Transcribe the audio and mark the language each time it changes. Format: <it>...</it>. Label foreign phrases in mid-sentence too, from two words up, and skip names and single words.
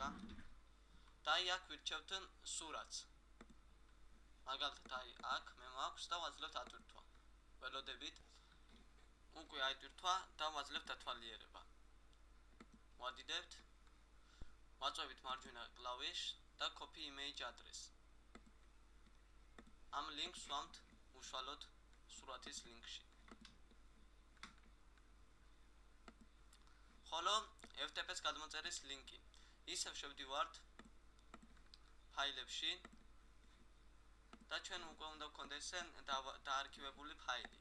<ka>და აი აქ ვირჩევთ სურათს. მაგალითად აი აქ მე მაქვს და ვაძლევთ ატვირთვა. ველოდებით. უკვე აიტვირთვა და ვაძლევთ დათვალიერება. ვადიდებთ. ვაწვევით მარჯვენა კლავიშს და</ka> <en>copy image address.</en> <ka>ამ links ვსვამთ უშუალოდ სურათის linkში. ხოლო FTP-ს გადმოწერის ლინკი. ისევ შევდივართ ფაილებში და ჩვენ უკვე უნდა გქონდეს დაარქივებული ფაილი.</ka>